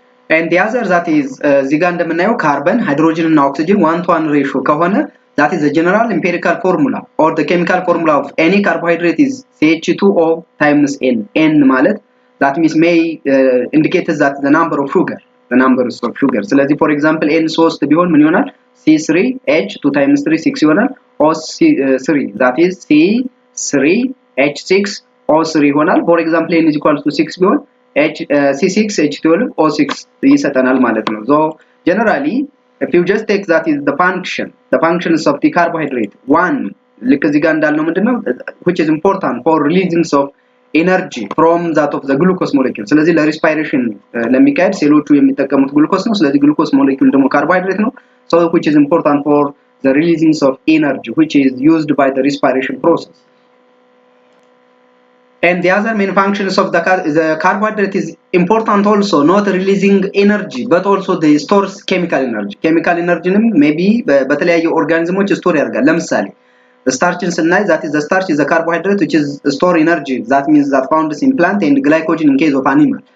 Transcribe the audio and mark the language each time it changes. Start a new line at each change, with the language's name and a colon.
English: And the other that is
Amharic: እዚህ ጋር እንደምናየው
English: carbon, hydrogen and oxygen 1:1 ratio
Amharic: ከሆነ
English: that is the general empirical formula or the chemical formula of any carbohydrate is CH2O times N. N
Amharic: ማለት
English: that means may indicate that the number of sugar, the numbers of sugar.
Amharic: ስለዚህ
English: for example
Amharic: N3 ቢሆን ምን ይሆናል?
English: C3H 2 times 3 6 ይሆናል። O3 that is C3H6O3 ይሆናል። For example N is equal to 6
Amharic: ቢሆን
English: C6H12 O6
Amharic: ይሰጠናል ማለት ነው።
English: So generally if you just take that is the functions of the carbohydrate. One
Amharic: ልክ እዚህ ጋር እንዳልነው ምንድነው
English: which is important for releasing of energy from that of the glucose molecule.
Amharic: ስለዚህ ለሪስፓይሬሽን ለሚካሄድ ሴሎቹ የሚጠቀሙት ግሉኮስ ነው። ስለዚህ ግሉኮስ ሞሌኪዩል ደግሞ ካርቦሃይድሬት ነው.
English: So which is important for the releasing of energy which is used by the respiration process. And the other main functions of the carbohydrate is important also, not releasing energy but also they stores chemical energy. Chemical energy maybe
Amharic: በተለያዩ ኦርጋኒዝሞች ስቶር ያደርጋል። ለምሳሌ
English: starch ስናይ that is the starch is a carbohydrate which is store energy, that means that found in plant, and glycogen in case of animal.